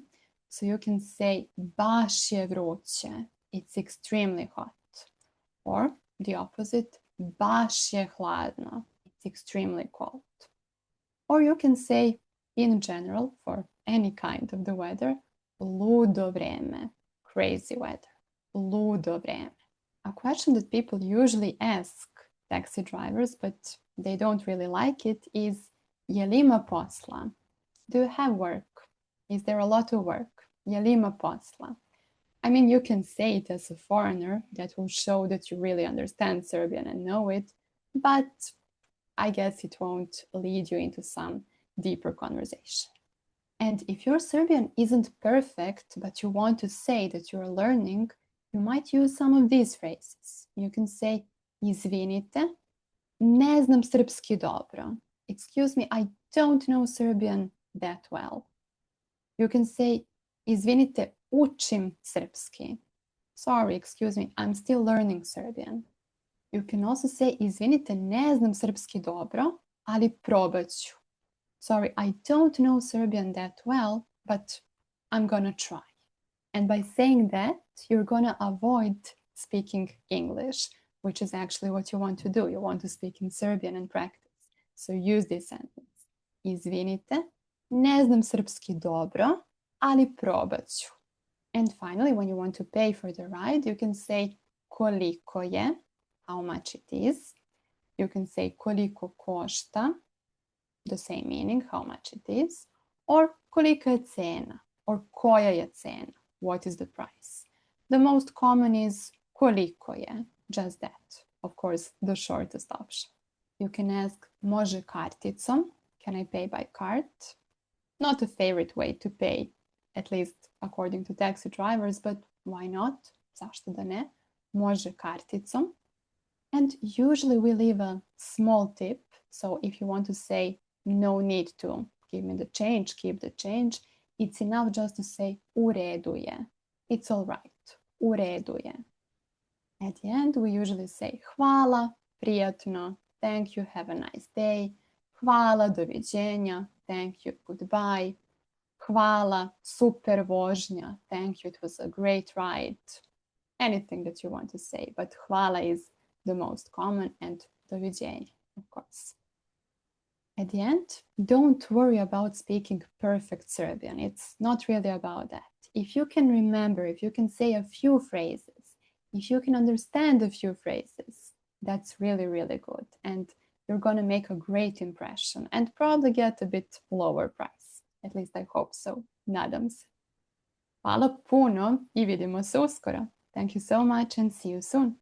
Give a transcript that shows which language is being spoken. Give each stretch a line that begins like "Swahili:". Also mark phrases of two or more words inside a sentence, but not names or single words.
English: So you can say
Serbian: baš je vruće,
English: it's extremely hot. Or the opposite,
Serbian: baš je hladno,
English: it's extremely cold. Or you can say, in general, for any kind of the weather,
Serbian: ludo vreme,
English: crazy weather,
Serbian: ludo vreme.
English: A question that people usually ask taxi drivers, but they don't really like it, is
Serbian: je li ima posla?
English: Do you have work? Is there a lot of work?
Serbian: Je li ima posla?
English: I mean, you can say it as a foreigner. That will show that you really understand Serbian and know it, but I guess it won't lead you into some deeper conversation. And if your Serbian isn't perfect, but you want to say that you're learning, you might use some of these phrases. You can say,
Serbian: izvinite, ne znam srpski dobro.
English: Excuse me, I don't know Serbian that well. You can say,
Serbian: izvinite, učim srpski.
English: Sorry, excuse me, I'm still learning Serbian. You can also say,
Serbian: izvinite, ne znam srpski dobro, ali probat ću.
English: Sorry, I don't know Serbian that well, but I'm gonna try. And by saying that, you're gonna avoid speaking English, which is actually what you want to do. You want to speak in Serbian and practice. So use this sentence.
Serbian: Izvinite, ne znam srpski dobro, ali probat ću.
English: And finally, when you want to pay for the ride, you can say
Serbian: koliko je,
English: how much it is. You can say
Serbian: koliko košta,
English: the same meaning, how much it is. Or
Serbian: kolika je cena,
English: or
Serbian: koja je cena,
English: what is the price. The most common is
Serbian: koliko je,
English: just that. Of course, the shortest option. You can ask
Serbian: može karticom,
English: can I pay by card? Not a favorite way to pay, at least according to taxi drivers, but why not?
Serbian: Zašto da ne? Može karticom.
English: And usually we leave a small tip. So if you want to say no need to give me the change, keep the change, it's enough just to say
Serbian: u redu je.
English: It's all right.
Serbian: U redu je.
English: At the end, we usually say
Serbian: hvala, prijatno,
English: thank you, have a nice day,
Serbian: hvala, doviđenja,
English: thank you, goodbye,
Serbian: hvala, super vožnja,
English: thank you, it was a great ride, anything that you want to say, but hvala is the most common, and doviđenja, of course. At the end, don't worry about speaking perfect Serbian. It's not really about that. If you can remember, if you can say a few phrases, if you can understand a few phrases, that's really, really good. And you're going to make a great impression and probably get a bit lower price. At least I hope so.
Serbian: Nadam se. Hvala puno I vidimo se uskoro.
English: Thank you so much and see you soon.